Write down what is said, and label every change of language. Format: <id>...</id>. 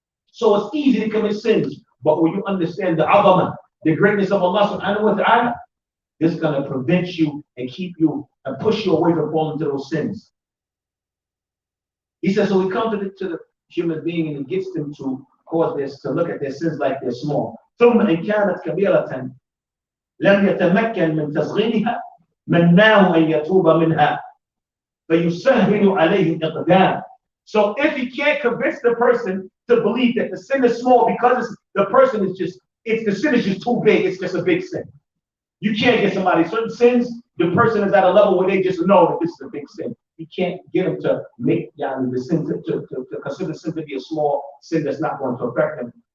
<en>So it's easy to commit sins. But when you understand the azamah, the greatness of Allah subhanahu wa ta'ala, this is going to prevent you and keep you and push you away from falling into those sins. He says, so we come to the human being and he gets them to cause this, to look at their sins like they're small.</en> <ar>ثم إن كانت كبيرة لم يتمكن من تصغيرها مناه أن يتوب منها فيسهل عليه الإقدام.</ar> <en>So if he can't convince the person to believe that the sin is small because the person is just, the sin is just too big, it's just a big sin. You can't get somebody, certain sins, the person is at a level where they just know that this is a big sin. You can't get them to make the sin, to consider sin to be a small sin that's not going to affect them.</en>